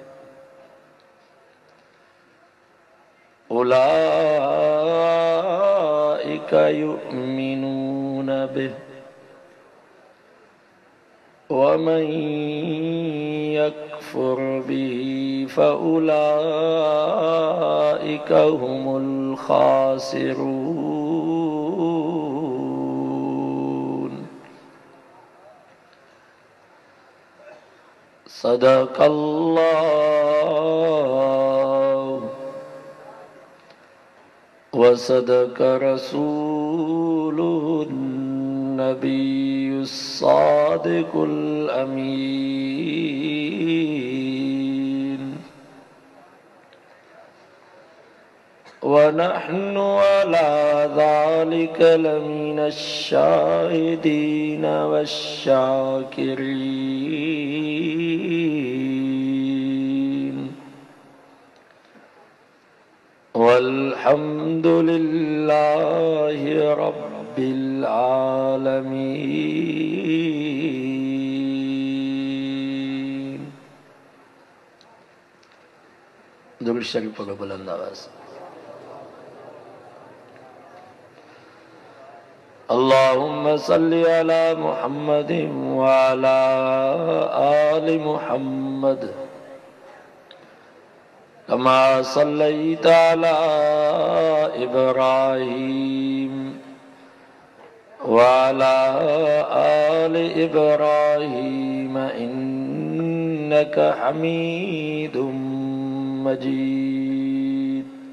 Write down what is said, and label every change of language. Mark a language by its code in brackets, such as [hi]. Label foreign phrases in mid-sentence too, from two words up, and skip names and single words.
[ar] أولئك يؤمنون به ومن يكفر به فأولئك هم الخاسرون. صدق الله وصدق رسوله النبي الصادق الأمين ونحن على ذلك لمن الشاهدين والشاكرين والحمد لله رب العالمين. [ur] درود شریف پڑھو بلند آواز سے. [ar] اللهم صل على محمد وعلى آل محمد كما صليت على إبراهيم وعلى آل إبراهيم إنك حميد مجيد.